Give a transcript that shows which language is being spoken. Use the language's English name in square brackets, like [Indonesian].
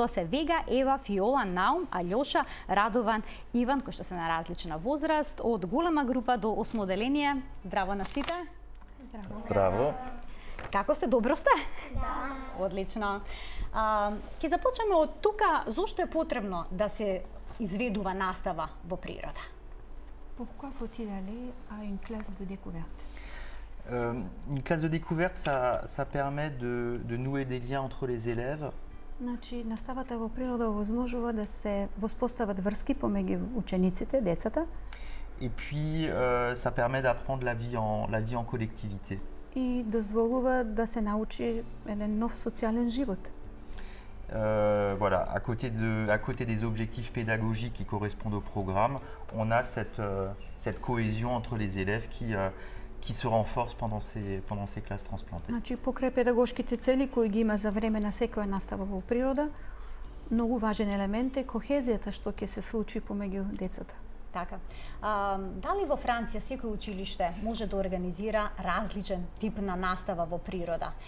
[Macedonian] Тоа се Вега, Ева, Фиола, Наум, Алјоша, Радован, Иван, кои што се на различна возраст, од голема група до осмоделение. Здраво на сите. Здраво. Здраво. Како сте, добро сте? Да. Одлично. Ќе започнеме од тука. Зошто е потребно да се изведува настава во природа? [French] Pourquoi faut-il aller à une classe de découverte? Une classe de découverte, ça permet de nouer des liens entre les élèves. [Macedonian] Значи, наставата во природа овозможува да се воспостават врски помеѓу учениците, децата. [French] Et puis, ça permet d'apprendre la vie en collectivité. [Macedonian] И дозволува да се научи еден нов социјален живот. [French] Voilà, à côté des objectifs pédagogiques qui correspondent au programme, on a cette cohésion entre les élèves qui se renforce pendant ces classes transplantées. [Macedonian] Значи, покрај педагошките цели кои ги има за време на секоја настава во природа, многу важен елемент е кохезијата што ќе се случи помеѓу децата. Така. Дали во Франција секој училиште може да организира различен тип на настава во природа?